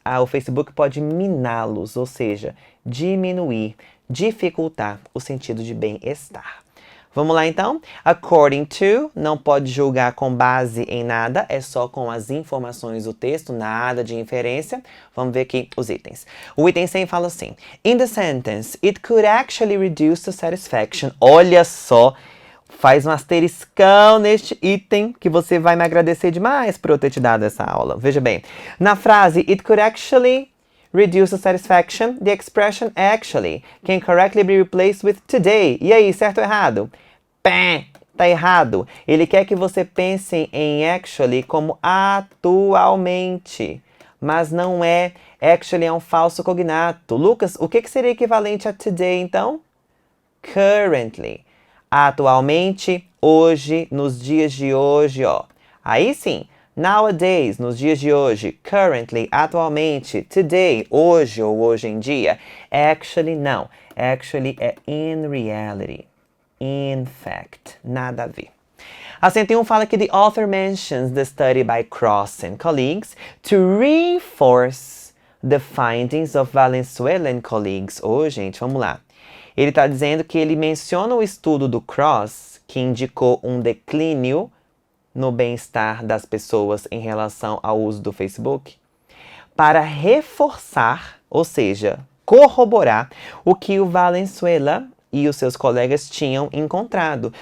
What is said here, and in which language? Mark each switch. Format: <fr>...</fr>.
<pt>O Facebook pode miná-los, ou seja, diminuir, dificultar o sentido de bem-estar. Vamos lá então? According to, não pode julgar com base em nada, é só com as informações do texto, nada de inferência. Vamos ver aqui os itens. O item 100 fala assim:</pt> <en>in the sentence, it could actually reduce the satisfaction.</en> <pt>Olha só, faz um asteriscão neste item que você vai me agradecer demais por eu ter te dado essa aula. Veja bem, na frase</pt> <en>it could actually reduce the satisfaction, the expression actually can correctly be replaced with today.</en> <pt>E aí, certo ou errado? Pé, tá errado. Ele quer que você pense em actually como atualmente, mas não é. Actually é um falso cognato. Lucas, o que seria equivalente a today, então? Currently. Atualmente, hoje, nos dias de hoje, ó. Aí sim. Nowadays, nos dias de hoje. Currently, atualmente. Today, hoje ou hoje em dia. Actually, não. Actually é</pt> <en>in reality.</en> <pt>In fact. Nada a ver. A 101 fala que</pt> <en>the author mentions the study by Kross and colleagues to reinforce the findings of Valenzuela and colleagues.</en> <pt>Ô, gente, vamos lá. Ele está dizendo que ele menciona o estudo do Cross, que indicou um declínio no bem-estar das pessoas em relação ao uso do Facebook, para reforçar, ou seja, corroborar o que o Valenzuela e os seus colegas tinham encontrado.</pt>